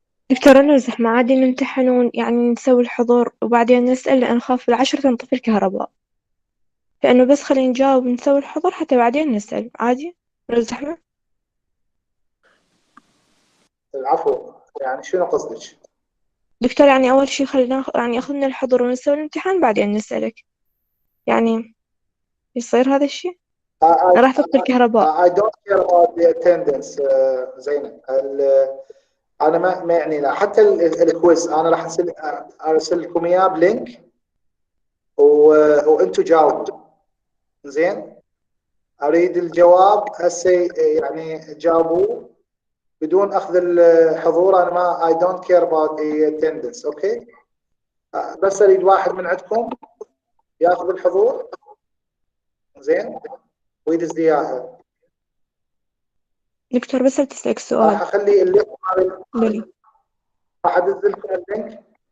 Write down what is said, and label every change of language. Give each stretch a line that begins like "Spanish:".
Arabic: دكتور أنا زحمة عادي نمتحن يعني نسوي الحضور وبعدين نسأل لأن نخاف العشرة تنطفي الكهرباء، فإنه بس خلينا نجاوب نسوي الحضور حتى بعدين نسأل عادي لو زحمة. العفو، يعني شنو قصدك؟ دكتور يعني أول شي خلينا يعني أخذنا الحضور ونسوي الامتحان بعدين نسألك، يعني يصير هذا الشي؟ راح تطفي الكهرباء.
English: I don't care about the attendance زينب.
Arabic: انا ما يعني لا، حتى الكويز انا راح ارسل لكم اياه بلينك وانتم جاوبوا. زين، اريد الجواب هسه، يعني جاوبوا بدون اخذ الحضور. انا ما
English: I don't care about the attendance.
Arabic: اوكي، بس اريد واحد من عندكم ياخذ الحضور زين ويدز لي اياها. دكتور بس بتسألك راح سؤال. اخلي اللينك بلي. راح ادز لكم اللينك.